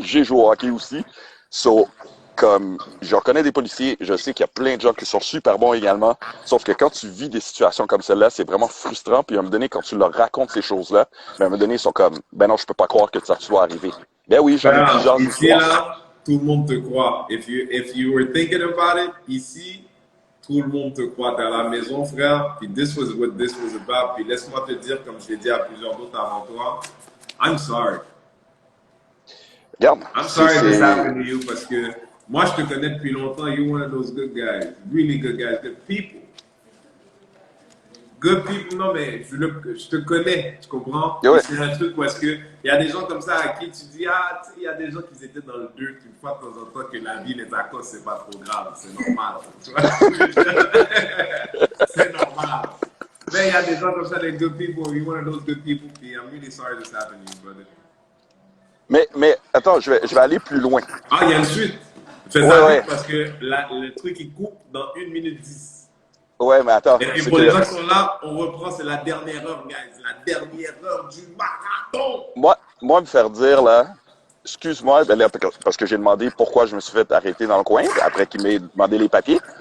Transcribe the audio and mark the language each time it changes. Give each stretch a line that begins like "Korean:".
French: J'ai joué au hockey aussi. So, comme, je reconnais des policiers. Je sais qu'il y a plein de gens qui sont super bons également. Sauf que quand tu vis des situations comme celle-là, c'est vraiment frustrant. Puis à un moment donné, quand tu leur racontes ces choses-là, à un moment donné, ils sont comme, ben non, je peux pas croire que ça soit arrivé. Ben oui, j'en ai plusieurs ici, là, tout le monde te croit.
English: If you were thinking about it,
French: ici, tout le monde te croit. T'es à la maison, frère, puis
English: this was what this was about.
French: Puis laisse-moi te dire, comme je l'ai dit à plusieurs d'autres avant toi,
English: I'm sorry.
French: Regarde,
English: I'm sorry this happened to you,
French: parce que moi, je te connais depuis longtemps.
English: You're one of those good guys. Really good guys. Good people. Good people,
French: non, mais je te connais, tu comprends? Yeah, ouais. C'est un truc parce que il y a des gens comme ça à qui tu dis, ah, tu sais, il y a des gens qui étaient dans le 2, une fois de temps en temps que la vie les accorde, c'est pas trop grave, c'est normal. Tu vois? C'est normal. Mais il y a des gens comme ça, des
English: good people, you're one of those good people,
French: puis
English: I'm really sorry this happened to you, brother.
French: Mais attends, je vais aller plus loin. Ah, il y a une suite. Fais ça vite parce que le truc, il coupe dans 1 minute 10. Ouais, mais attends. Et pour les gens qui sont là, on reprend, c'est la dernière heure, guys. La dernière heure du marathon. Moi, me faire dire, là, excuse-moi, ben là, parce que j'ai demandé pourquoi je me suis fait arrêter dans le coin, après qu'il m'ait demandé les papiers.